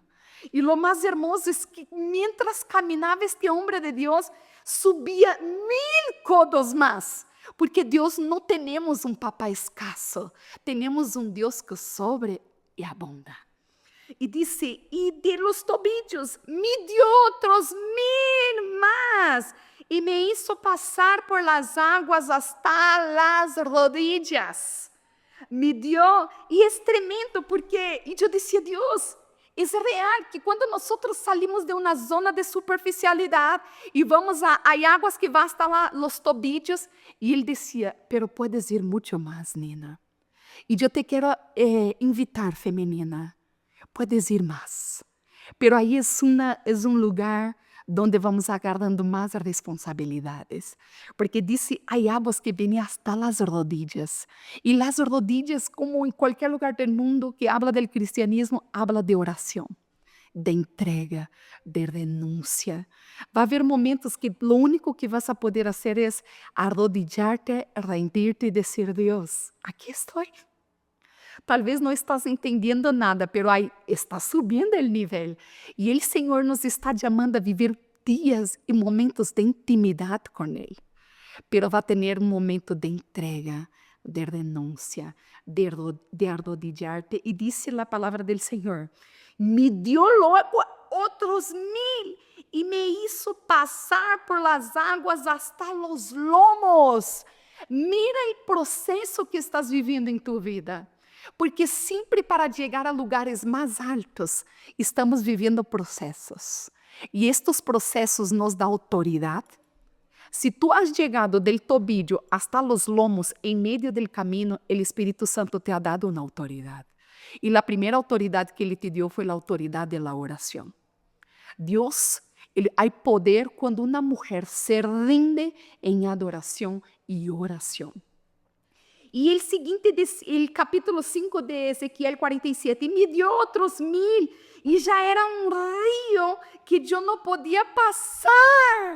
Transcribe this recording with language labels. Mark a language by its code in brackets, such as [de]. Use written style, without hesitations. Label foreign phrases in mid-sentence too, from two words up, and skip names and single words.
[pt] E o mais hermoso é que, mientras caminhava este homem de Deus, subia 1000 codos mais. Porque Deus não temos um papá escasso, temos um Deus que sobre e abunda. [es] E disse, e de los tobillos me dio otros 1000 más, e me hizo passar por las aguas hasta las rodillas. Me dio, [pt] e é tremendo, porque, e eu dizia, Deus, é real que quando nós salimos de uma zona de superficialidade e vamos a águas que vão hasta lá, [es] los tobillos, [pt] e ele dizia, [es] pero puedes ir [pt] muito mais, [es] Nina. [pt] E eu te quero invitar, feminina, [es] puedes ir más, pero ahí es un lugar donde vamos agarrando más responsabilidades, porque dice, hay aguas que vienen hasta las rodillas, y las rodillas, como en cualquier lugar del mundo que habla del cristianismo, habla de oración, de entrega, de renuncia. Va a haber momentos que lo único que vas a poder hacer es arrodillarte, rendirte y decir, Dios, aquí estoy. [pt] Talvez não estás entendendo nada, pero aí está subindo o nível. E o Senhor nos está chamando a viver dias e momentos de intimidade com Ele. Pero vai ter um momento de entrega, de renúncia, de arrodillar-te. E disse a palavra do Senhor, [es] me dio [pt] logo outros 1000 e [es] me hizo passar por las águas hasta los lomos. [pt] Mira o processo que estás vivendo em tu vida. Porque sempre para chegar a lugares mais altos, estamos vivendo processos. E estes processos nos dão autoridade. Se [es] tu has chegado del tobillo hasta los lomos [pt] em meio del caminho, o Espírito Santo [es] te ha dado [pt] uma autoridade. E a primeira autoridade que Ele te deu foi a autoridade da oração. Deus, há poder quando uma mulher se rinde em adoração e oração. E o seguinte, o capítulo 5 de Ezequiel 47, me deu outros 1000, e já era um rio que eu não podia passar.